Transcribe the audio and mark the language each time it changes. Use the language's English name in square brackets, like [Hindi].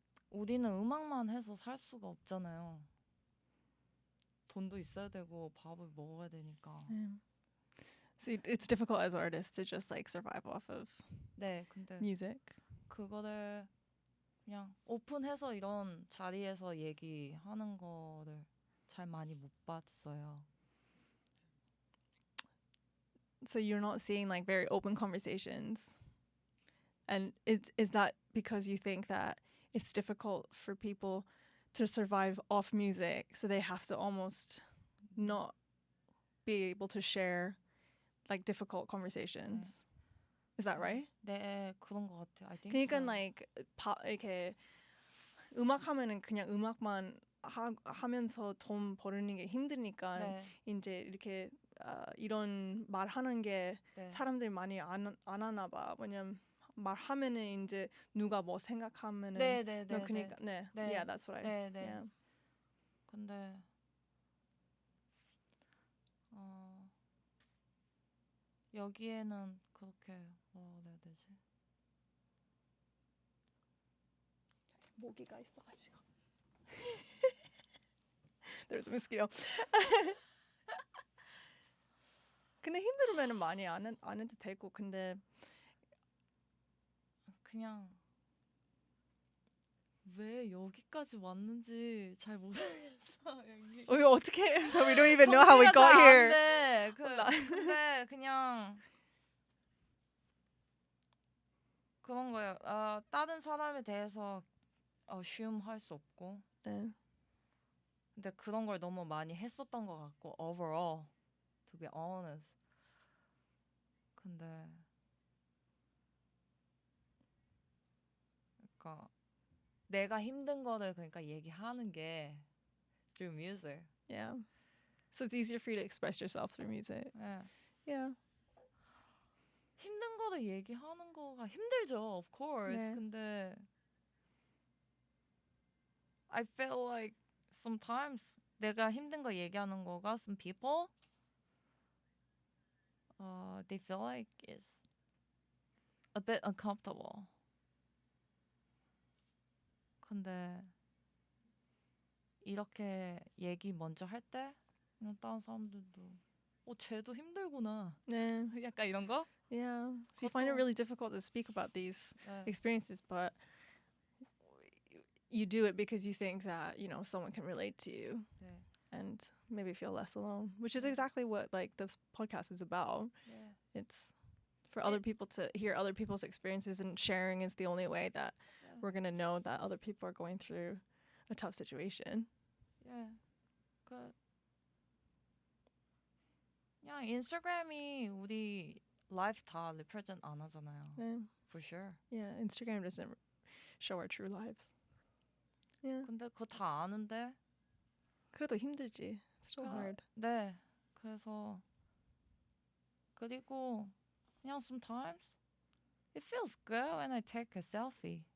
[Korean] 우리는 음악만 해서 살 수가 없잖아요. 돈도 있어야 되고 밥을 먹어야 되니까. [English] So it's difficult as artists to just like survive off of [Korean] 네, 근데 [English] music. [Korean] 그거를 그냥 오픈해서 이런 자리에서 얘기하는 거를 잘 많이 못 봤어요. [English] So you're not seeing like very open conversations. And is that because you think that it's difficult for people to survive off music, so they have to almost not be able to share like difficult conversations. Is that right? [Korean] 네, 그런 것 같아. [English] I think [Korean] 그러니까 [English] so. [Korean] like 이렇게 음악 하면은 그냥 음악만 하면서 돈 버는 게 힘드니까 네, 이제 이렇게 이런 말하는 게 네. 사람들이 많이 안 하나 봐. 왜냐면 말하면은 이제 누가 뭐 생각하면은 네, 네, 네, 그러니까 네. [English] yeah, that's what I [Korean] 네, 네. [English] yeah. [Korean] 근데 여기에는 그렇게 뭐라 해야 되지? 모기가 있어가지고. There's a mosquito. 근데 힘들면은 많이 안 해도 되고 근데 그냥 왜 여기까지 왔는지 잘 모르겠어. 여기. 이거 어떻게 해? [English] So we don't even know how we got here. [Korean] 근데 그냥 그런 거예요. 다른 사람에 대해서 assume할 수 없고. 네. 근데 그런 걸 너무 많이 했었던 것 같고 [English] overall, to be honest. [Korean] 근데 그러니까 내가 힘든 거를 그러니까 얘기하는 게 [English] through music. Yeah. So it's easier for you to express yourself through music. [Korean] 네. [English] Yeah. [Korean] 힘든 거를 얘기하는 거가 힘들죠, [English] of course. [Korean] 네. [English] 근데 I feel like sometimes [Korean] 내가 힘든 거 얘기하는 거가 [English] some people they feel like it's a bit uncomfortable. [Korean] 근데 이렇게 얘기 먼저 할 때 그냥 다른 사람들도 쟤도 힘들구나. 네. 약간 이런 거? [English] Yeah. So you find it really difficult to speak about these [Korean] 네. [English] experiences, but you do it because you think that, you know, someone can relate to you [Korean] 네. [English] and maybe feel less alone, which is exactly what like this podcast is about. [Korean] 네. [English] It's for other people to hear other people's experiences, and sharing is the only way that we're going to know that other people are going through a tough situation. [Korean] 예. 그냥 인스타그램이 우리 라이프 다 represent 안 하잖아요. 네. [English] For sure. Yeah, Instagram doesn't show our true lives. Yeah. [Korean] 근데 그거 다 아는데. 그래도 힘들지. [English] It's still hard. [Korean] 네. 그래서 그리고 그냥 [English] sometimes it feels good when I take a selfie.